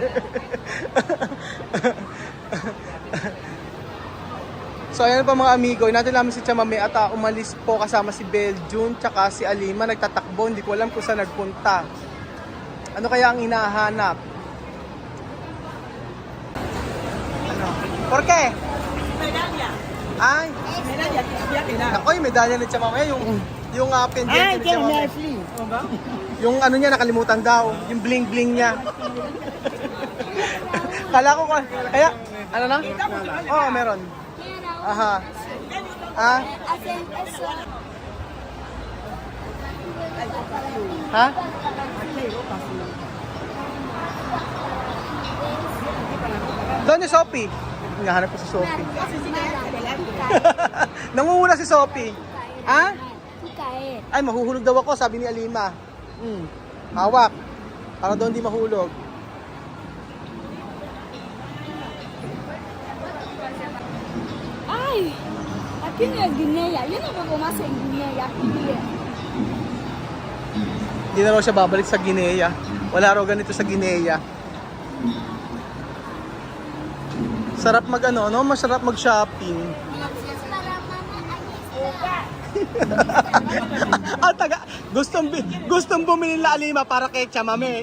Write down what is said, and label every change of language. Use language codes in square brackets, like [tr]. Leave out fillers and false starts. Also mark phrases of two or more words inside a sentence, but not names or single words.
[tl] So ayan pa mga amigo, natin namin si Chamame at umalis po kasama si Beljun tsaka si Alima, nagtatakbo, hindi ko alam kung saan nagpunta. Ano kaya ang hinahanap? Ano? [es] Por qué? [tl] Medalya. Ay, Medalya, tiyak na. ako yung medalya ni Chamame, yung pendiente ni Chamame. Yung ano niya, nakalimutan daw, yung [en] bling bling [tl] niya. Kala ko, kaya, ano na? Oo, meron. Aha. Ah? [es] Hacen eso. [tl] Ha? Doon ni Sophie. Hinahanap ko si Sophie. Nangunguna si Sophie. Ha? [es] Caer. [tl] Ay, mahuhulog daw ako, sabi ni Alima. Hawak. Para doon di mahulog. Ay, [es] aquí no es Guinea. Yo no puedo más en Guinea. Aquí es. [tl] Hindi na raw siya babalik sa Guinea. Wala raw ganito sa Guinea. Sarap mag ano, no? Masarap mag-shopping. Gustong bumili na Alima para kay Chamame.